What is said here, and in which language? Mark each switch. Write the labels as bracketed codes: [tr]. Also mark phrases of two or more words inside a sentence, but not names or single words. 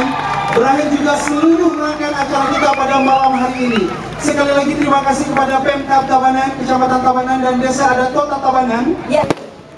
[id] Berakhir juga seluruh rangkaian acara kita pada malam hari ini. Sekali lagi terima kasih kepada Pemkab Tabanan, Kecamatan Tabanan dan Desa Adat Kota Tabanan.